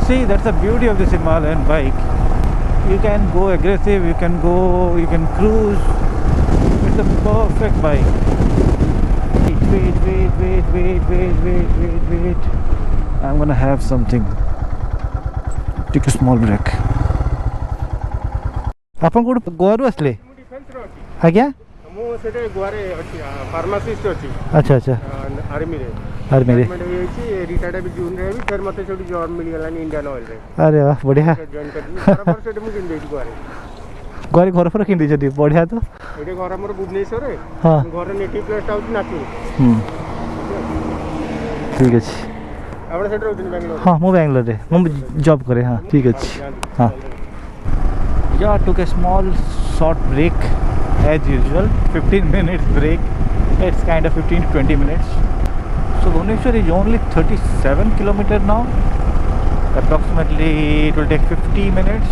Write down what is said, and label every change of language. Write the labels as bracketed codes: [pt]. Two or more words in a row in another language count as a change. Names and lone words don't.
[en] See, that's the beauty of this Himalayan bike. You can go aggressive, you can cruise. It's a perfect bike. Wait. I'm gonna have something. Take a small break. [or] ଆପଣ କୋଉଠି ଗୋଆରୁ ଆସିଲେ? ଆଜ୍ଞା ମୁଁ ସେଠି ଗୋଆରେ ଅଛି ଫାର୍ମାସିଷ୍ଟ ଅଛି। ଆଚ୍ଛା ଆଚ୍ଛା ଆର୍ମିରେ ହେଇଛି ରିଟାୟାର୍ଡ ବି ଜୁନରେ ହେବି ଫେର ମୋତେ ସେଠି ଜବ୍ ମିଳିଗଲାନି ଇଣ୍ଡିଆନ ଅଏଲରେ। ଆରେ ବାଃ ବଢ଼ିଆ। ଜଏନ୍ କରିଥିଲି ଘର ସେଠି ମୁଁ କିଣି ଦେଇଛି ଗୋଆରେ। ଗୋଆରେ ଘର ଫର କିଣି ଦେଇଛନ୍ତି, ବଢ଼ିଆ ତ। ଏଠି ଘର ମୋର ଭୁବନେଶ୍ୱରରେ। ହଁ ଘର ନେଟିଭ୍ ପ୍ଲେସ୍ଟା ହେଉଛି ନାଚୁର। ଠିକ୍ ଅଛି। ଆପଣ ସେଠି ରହୁଛନ୍ତି ବାଙ୍ଗଲୋର? ହଁ ମୁଁ ବାଙ୍ଗଲୋରରେ ମୁଁ ଜବ୍ କରେ। ହଁ ଠିକ୍ ଅଛି। [en] ହଁ yeah, took a small short break as usual, 15 minutes break. It's kind of 15 to 20 minutes. So Bhubaneswar is only 37 kilometers now. Approximately it will take 50 minutes.